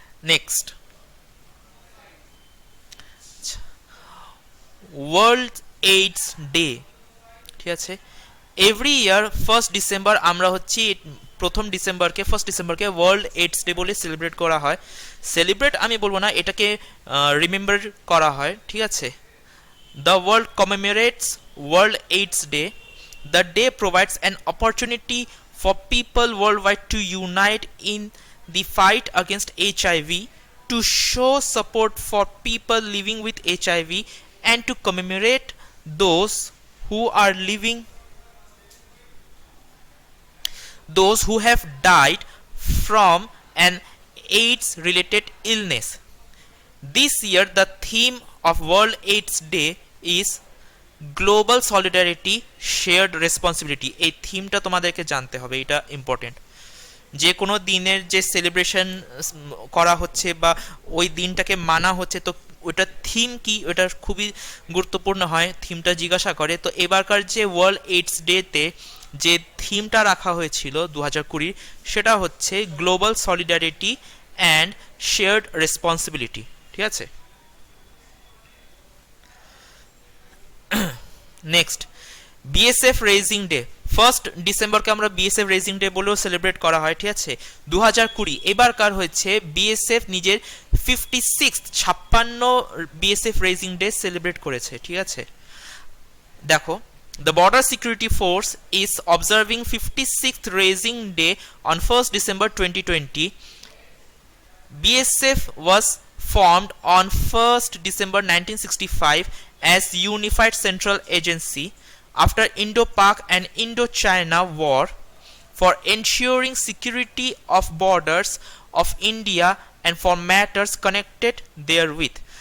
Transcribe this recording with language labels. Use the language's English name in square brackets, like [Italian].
[Bangla] Next, world AIDS day, ঠিক আছে। Every year 1st December আমরা হচ্ছে ফার্স্ট ডিসেম্বরকে ওয়ার্ল্ড এইডস ডে বলে সেলিব্রেট করা হয়। সেলিব্রেট আমি বলবো না, এটাকে রিমেম্বার করা হয়, ঠিক আছে। [English] The world commemorates World AIDS Day. The day provides an opportunity for people worldwide to unite in the fight against HIV, to show support for people living with HIV, and to commemorate those who are living, those who have died from an AIDS related illness. This year the theme of World AIDS Day is Global Solidarity Shared Responsibility. [Bangla] এই থিমটা তোমাদেরকে জানতে হবে, এটা important. যে কোনো দিনের যে সেলিব্রেশন করা হচ্ছে বা ওই দিনটাকে মানা হচ্ছে, তো ওটার থিম কি, ওটা খুবই গুরুত্বপূর্ণ হয়, থিমটা জিজ্ঞাসা করে। তো এবারকার যে ওয়ার্ল্ড এইডস ডেতে যে থিমটা রাখা হয়েছিল 2020, সেটা হচ্ছে global solidarity and shared responsibility, ঠিক আছে। Next, BSF raising day. 1st ডিসেম্বরকে আমরা বিএসএফ রেজিং ডে বলেও সেলিব্রেট করা হয়, ঠিক আছে। 2020 এবারকার হয়েছে বিএসএফ নিজের 56 বিএসএফ রেজিং ডে সেলিব্রেট করেছে, ঠিক আছে। [English] দেখো, the border security force is observing 56th raising day on 1st December 2020. BSF was formed on 1st December 1965 as Unified Central Agency after Indo-Pak and Indo-China War for ensuring security of borders of India and for matters connected therewith.